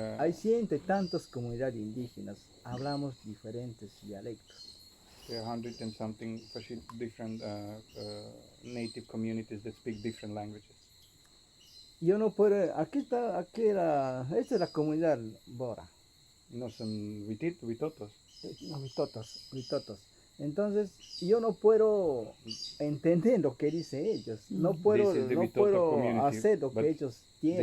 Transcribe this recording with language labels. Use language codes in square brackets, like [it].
[es] Hay ciento y tantas comunidades indígenas, hablamos diferentes dialectos. [en] There are 100 and something different native communities that speak different languages. [es] Yo no puedo, esta es la comunidad Bora. No son Vitotos. No, Vitotos. Entonces, yo no puedo entender lo que dicen ellos. No puedo hacer lo que ellos tienen.